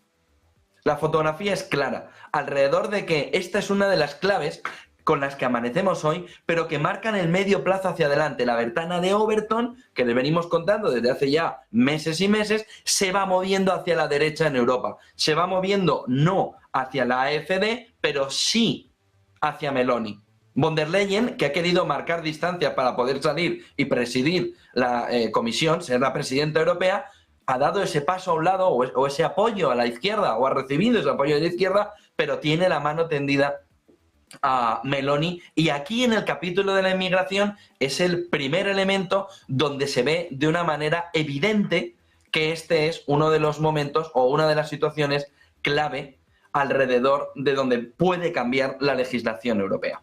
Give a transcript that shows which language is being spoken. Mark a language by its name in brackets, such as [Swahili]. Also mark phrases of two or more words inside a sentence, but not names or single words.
[Spanish] La fotografía es clara, alrededor de que esta es una de las claves con las que amanecemos hoy, pero que marcan el medio plazo hacia adelante. La ventana de Overton, que le venimos contando desde hace ya meses y meses, se va moviendo hacia la derecha en Europa. Se va moviendo no hacia la AfD, pero sí hacia Meloni. Von der Leyen, que ha querido marcar distancia para poder salir y presidir la comisión, ser la presidenta europea, ha dado ese paso a un lado o ese apoyo a la izquierda, o ha recibido ese apoyo de la izquierda, pero tiene la mano tendida a Meloni, y aquí en el capítulo de la inmigración es el primer elemento donde se ve de una manera evidente que este es uno de los momentos o una de las situaciones clave alrededor de donde puede cambiar la legislación europea.